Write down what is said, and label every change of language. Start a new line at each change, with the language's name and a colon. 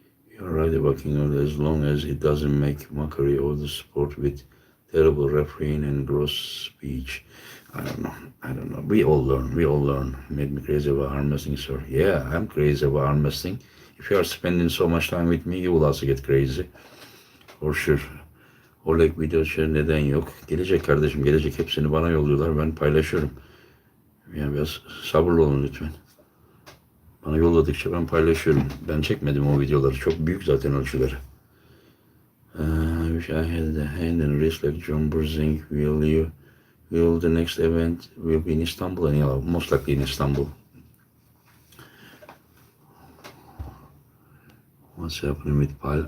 English: You're right about King of as long as it doesn't make mockery of the sport with terrible refereeing and gross speech. I don't know. We all learn. It made me crazy about arm wrestling, sir. Yeah, I'm crazy about arm wrestling. If you are spending so much time with me, you will also get crazy. For sure.
Turkish: Oleg video neden yok? Gelecek kardeşim, gelecek. Hepsini bana yolluyorlar. Ben paylaşıyorum. Yani biraz sabırlı olun lütfen. Bana yolladıkça ben paylaşıyorum. Ben çekmedim o videoları. Çok büyük zaten ölçüleri.
English: I wish I had the hand and wrist like John Brzezinski. Will the next event will be in Istanbul? And yeah, most likely in Istanbul. What's happening with Pyle?